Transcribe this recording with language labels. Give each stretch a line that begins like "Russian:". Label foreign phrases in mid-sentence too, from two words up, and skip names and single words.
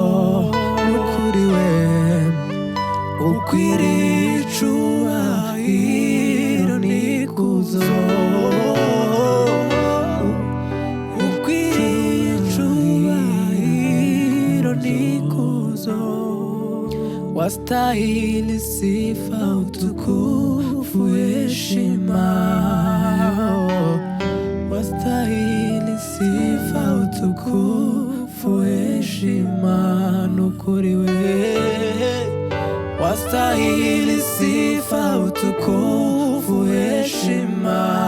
Kinyarwanda: Nukuri we ukwiriye icubahiro n'ikuzo. Ukwiriye icubahiro n'ikuzo.
Swahili: Wastahili sifa, utukufu, heshima. Wastahili sifa, utukufu, heshima.
Kinyarwanda: Nukuri we
Swahili: wastahili sifa, utukufu, heshima.